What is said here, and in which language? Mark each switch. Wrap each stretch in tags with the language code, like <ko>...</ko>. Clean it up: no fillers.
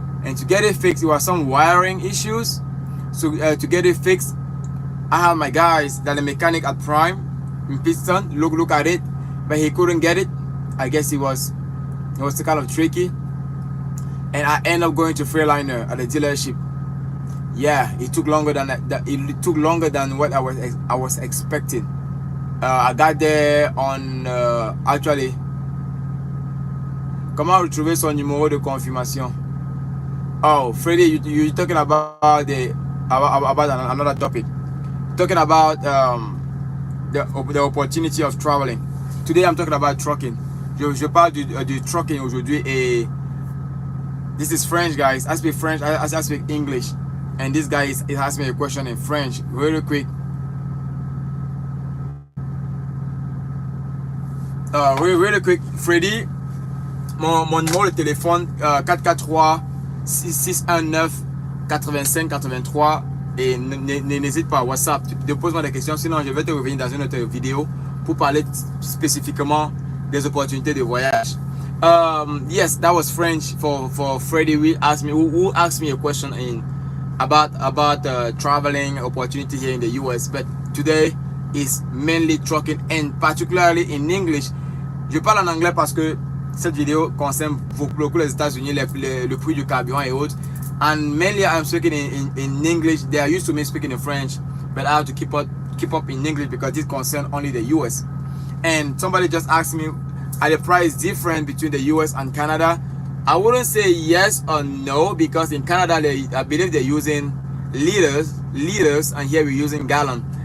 <en>And to get it fixed, there were some wiring issues. So to get it fixed, I had my guys, that the mechanic at Prime in Piston, look at it, but he couldn't get it. I guess it was kind of tricky, and I ended up going to Freeliner at the dealership. Yeah, it took longer than what I was expecting. I got there on actually.</en> <fr>Comment retrouver son numéro de confirmation?</fr> <en>Oh, Freddy, you talking about about another topic. Talking about the opportunity of traveling. Today I'm talking about trucking.</en> <fr>Je parle du trucking aujourd'hui, et</fr> <en>this is French, guys. I speak French, I speak English, and this guy is asking me a question in French really quick. Really quick,</en> <fr>Freddy, mon numéro de téléphone 443-619-8583, et n'hésite pas, WhatsApp, dépose-moi des questions, sinon je vais te revenir dans une autre vidéo pour parler spécifiquement des opportunités de voyage.</fr> <en>Yes, that was French for Freddy. Who asked me a question about traveling opportunity here in the US, but today is mainly trucking, and particularly in English.</en> <fr>Je parle en anglais parce que cette vidéo concerne beaucoup les États-Unis, le prix du carburant et autres.</fr> <en>And mainly I'm speaking in English. They are used to me speaking in French, but I have to keep up in English because this concerns only the US. And somebody just asked me, are the price different between the US and Canada? I wouldn't say yes or no, because in Canada I believe they're using liters, and here we're using gallon.</en>